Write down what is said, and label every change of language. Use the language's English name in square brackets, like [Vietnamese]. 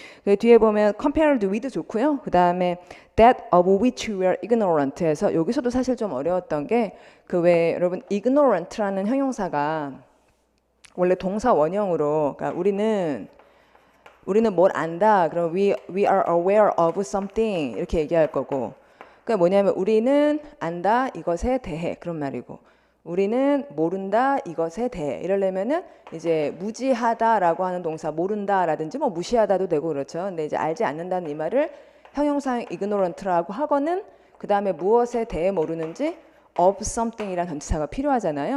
[Korean] 그 뒤에 보면 compared with 좋고요. 그 다음에 [English] that of which we are ignorant [Korean] 에서 여기서도 사실 좀 어려웠던 게 그 왜 여러분 ignorant라는 형용사가 원래 동사 원형으로 그러니까 우리는 뭘 안다. [English] 그럼 we are aware of something [Korean] 이렇게 얘기할 거고. 그러니까 뭐냐면 우리는 안다 이것에 대해 그런 말이고. 우리는 모른다 이것에 대해 이러려면은 이제 무지하다라고 하는 동사 모른다라든지 뭐 무시하다도 되고 그렇죠. 근데 이제 알지 않는다는 이 말을 형용사형 ignorant라고 하고는 그 다음에 무엇에 대해 모르는지 of something이라는 전치사가 필요하잖아요.